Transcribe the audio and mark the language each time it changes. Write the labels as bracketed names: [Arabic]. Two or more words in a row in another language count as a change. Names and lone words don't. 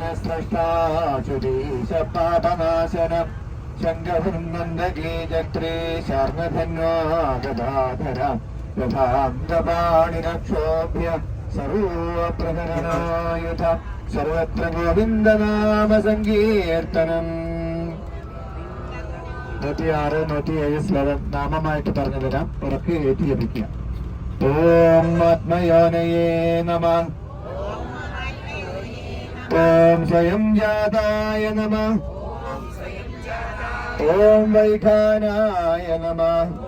[Sanskrit] स्रष्टा चुदीश पापनाशनं शङ्खवृन्दकी जत्रे शार्ङ्गधन्वा गदाधर यथान्तपाणिरक्षोभ्य सर्वप्रहरणायुध सर्वत्र गोविन्दनाम सङ्कीर्तनम् 106, 107 [Malayalam] ശ്ലോകം നാമമായിട്ട് പറഞ്ഞു തരാം. ഉറക്കെ എഴുതി ലഭിക്കുക. [Sanskrit] ഓം ആത്മയോനയേ നമഃ. ഓം സ്വയം ജാതായ നമഃ. ഓം വൈഖാനായ നമഃ.